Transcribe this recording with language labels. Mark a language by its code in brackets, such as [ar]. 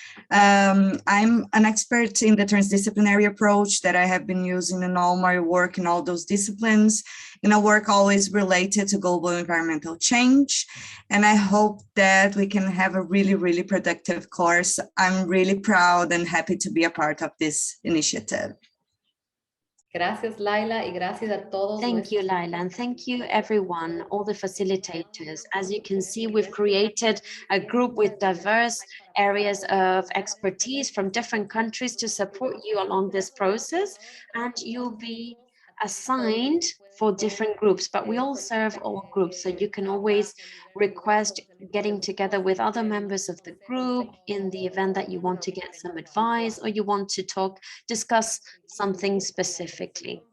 [en] I'm an expert in the transdisciplinary approach that I have been using in all my work in all those disciplines, in a work always related to global environmental change. And I hope that we can have a really, really productive course. I'm really proud and happy to be a part of this initiative. [es] Gracias, Laila, y gracias a todos. [en] Thank you, Laila, and thank you, everyone, all the facilitators. As you can see, we've created a group with diverse areas of expertise from different countries to support you along this process, and you'll be assigned for different groups, but we all serve all groups, so you can always request getting together with other members of the group in the event that you want to get some advice or you want to discuss something specifically.